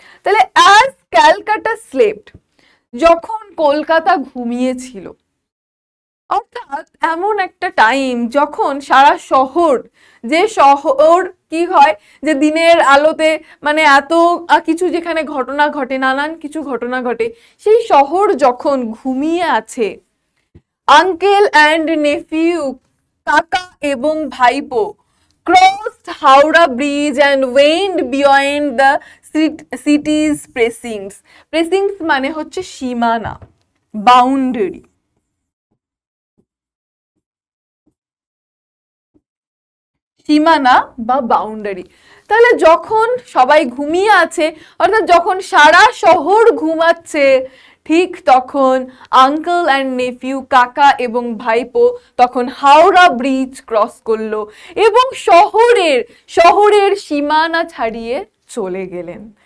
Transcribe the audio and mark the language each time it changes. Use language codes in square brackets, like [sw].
[bn] তাহলে [en] as Calcutta slept, [bn] যখন কলকাতা ঘুমিয়েছিল, অর্থাৎ এমন একটা টাইম যখন সারা শহর, যে শহর কি হয় যে দিনের আলোতে মানে এত কিছু যেখানে ঘটনা ঘটে, নানান কিছু ঘটনা ঘটে, সেই শহর যখন ঘুমিয়ে আছে, [en] uncle and nephew, [bn] কাকা এবং ভাইপো [en] crossed Howrah Bridge and went beyond the city's precincts. [bn] Precincts মানে হচ্ছে সীমানা, বাউন্ডারি। সীমানা বা বাউন্ডারি। তাহলে যখন সবাই ঘুমিয়ে আছে, অর্থাৎ যখন সারা শহর ঘুমাচ্ছে, ঠিক তখন [en] uncle and nephew, [bn] কাকা এবং ভাইপো তখন হাওড়া ব্রিজ ক্রস করলো এবং শহরের সীমানা ছাড়িয়ে চলে গেলেন।